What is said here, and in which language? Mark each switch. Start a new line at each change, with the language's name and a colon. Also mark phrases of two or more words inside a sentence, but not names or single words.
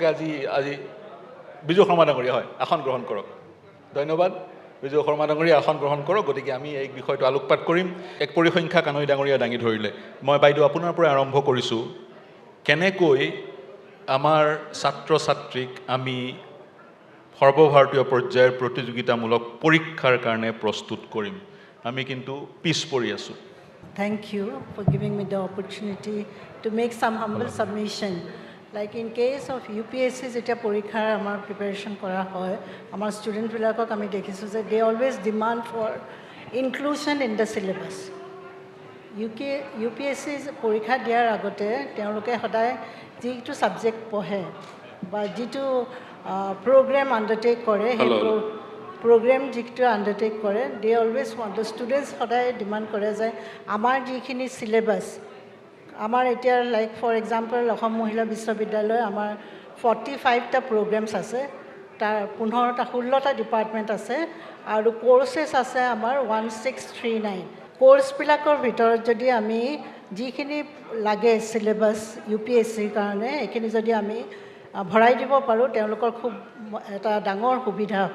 Assamese: আজি বিজু শৰ্মা ডাঙৰীয়া হয় আসন গ্ৰহণ কৰক ধন্যবাদ বিজু শৰ্মা ডাঙৰীয়া আসন গ্ৰহণ কৰক গতিকে আমি এই বিষয়টো আলোকপাত কৰিম এক পৰিসংখ্যা কানৈ ডাঙৰীয়া দাঙি ধৰিলে মই বাইদেউ আপোনাৰ পৰা আৰম্ভ কৰিছোঁ কেনেকৈ আমাৰ ছাত্ৰ ছাত্ৰীক আমি সৰ্বভাৰতীয় পৰ্যায়ৰ প্ৰতিযোগিতামূলক পৰীক্ষাৰ কাৰণে প্ৰস্তুত কৰিম আমি কিন্তু পিছ পৰি আছোঁ
English: Thank you for giving me the opportunity to make some humble submission. Like in case of UPSC
Assamese: যেতিয়া পৰীক্ষাৰ আমাৰ প্ৰিপাৰেশ্যন কৰা হয় আমাৰ ষ্টুডেণ্টবিলাকক আমি দেখিছোঁ যে
English: they always demand for inclusion in the syllabus.
Assamese: UPSC পৰীক্ষা দিয়াৰ আগতে তেওঁলোকে সদায় যিটো ছাবজেক্ট পঢ়ে বা যিটো
English: program undertake
Assamese: কৰে সেই প্ৰগ্ৰেম যিটো আণ্ডাৰটেক কৰে
English: they always want the students
Assamese: সদায় ডিমাণ্ড কৰে যে আমাৰ যিখিনি চিলেবাছ আমাৰ এতিয়া
English: like for example
Assamese: অসম মহিলা বিশ্ববিদ্যালয় আমাৰ 45টা প্ৰগ্ৰেমছ আছে তাৰ 16টা ডিপাৰ্টমেণ্ট আছে আৰু কোৰ্চেছ আছে আমাৰ 1639 কোৰ্চবিলাকৰ ভিতৰত যদি আমি যিখিনি লাগে চিলেবাছ UPSCৰ কাৰণে এইখিনি যদি আমি ভৰাই দিব পাৰোঁ তেওঁলোকৰ খুব এটা ডাঙৰ সুবিধা হয়